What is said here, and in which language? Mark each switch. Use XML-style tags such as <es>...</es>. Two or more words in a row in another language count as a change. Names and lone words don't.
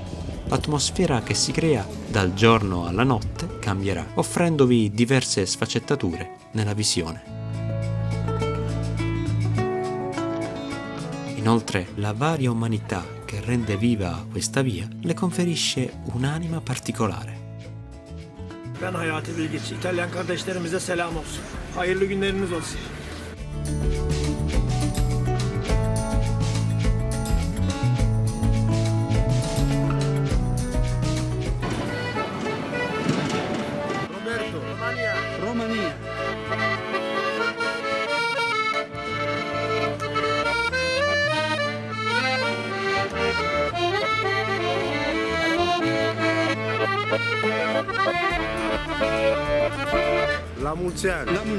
<it>L'atmosfera che si crea dal giorno alla notte cambierà, offrendovi diverse sfaccettature nella visione. Inoltre, la varia umanità che rende viva questa via le conferisce un'anima particolare.</it> <tr>Ben Hayati Bilgiç. İtalyan kardeşlerimize selam olsun. Hayırlı günleriniz olsun. Roberto, Romania. La Mulciani.</tr>